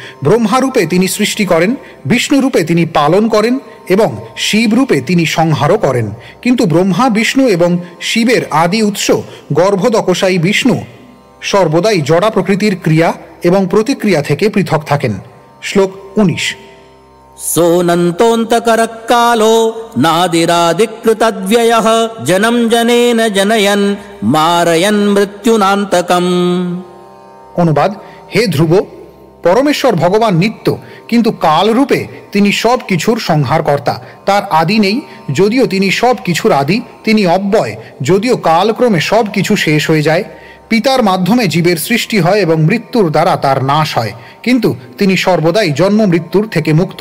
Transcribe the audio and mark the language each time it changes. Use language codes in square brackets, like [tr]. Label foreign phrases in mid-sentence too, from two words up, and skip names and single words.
[bn] ব্রহ্মারূপে তিনি সৃষ্টি করেন, বিষ্ণুরূপে তিনি পালন করেন এবং শিব রূপে তিনি সংহারও করেন। কিন্তু ব্রহ্মা, বিষ্ণু এবং শিবের আদি উৎস গর্ভদকশায়ী বিষ্ণু সর্বদাই জড়া প্রকৃতির ক্রিয়া এবং প্রতিক্রিয়া থেকে পৃথক থাকেন। শ্লোক 19। [sa] सोऽनन्तोऽन्तकरः कालो नादिरादिकृतव्ययः जनं जनेन जनयन् मारयन् मृत्युनान्तकम्। [bn] অনুবাদ: হে ধ্রুব, পরমেশ্বর ভগবান নিত্য, কিন্তু কাল রূপে তিনি সব কিছুর সংহারকর্তা। তার আদি নেই, যদিও তিনি সব কিছুর আদি। তিনি অব্যয়, যদিও কালক্রমে সব কিছু শেষ হয়ে যায়। পিতার মাধ্যমে জীবের সৃষ্টি হয় এবং মৃত্যুর দ্বারা তার নাশ হয়, কিন্তু তিনি সর্বদাই জন্ম মৃত্যুর থেকে মুক্ত।